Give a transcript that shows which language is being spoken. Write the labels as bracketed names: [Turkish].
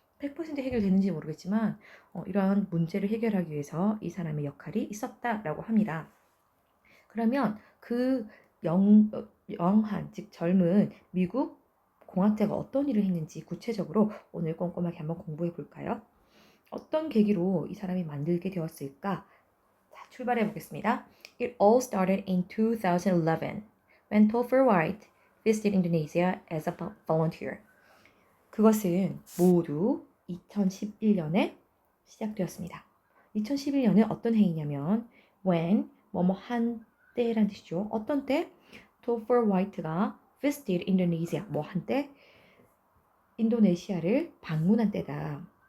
[Korean] 100% 해결되는지 모르겠지만 이러한 문제를 해결하기 위해서 이 사람의 역할이 있었다라고 합니다. 그러면 그 영한, 즉 젊은 미국 공학자가 어떤 일을 했는지 구체적으로 오늘 꼼꼼하게 한번 공부해 볼까요? 어떤 계기로 이 사람이 만들게 되었을까? 자, 출발해 보겠습니다. [English] It all started in 2011 when Topher White visited Indonesia as a volunteer. [Korean] 그것은 모두 2011년에 시작되었습니다. 2011년에 어떤 해이냐면 when 뭐뭐 한 때란 뜻이죠. 어떤 때? Topher White가 [English] visited Indonesia [Korean] 뭐 한때 인도네시아를 방문한 때다.